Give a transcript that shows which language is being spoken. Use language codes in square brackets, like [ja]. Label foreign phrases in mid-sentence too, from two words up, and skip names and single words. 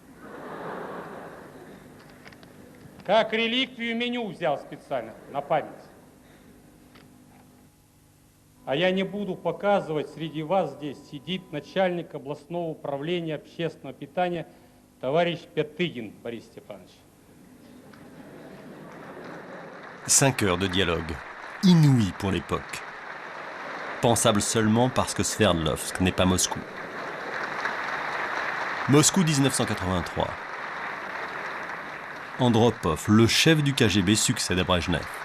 [ru] Как реликвию меню взял специально, на память. А я не буду показывать, среди вас здесь сидит начальник областного управления общественного питания товарищ Пятыгин Борис Степанович. [fr] 5 heures de dialogue, inouï pour l'époque. Pensable seulement parce que Sverdlovsk n'est pas Moscou. Moscou 1983. Andropov, le chef du KGB, succède à Brejnev.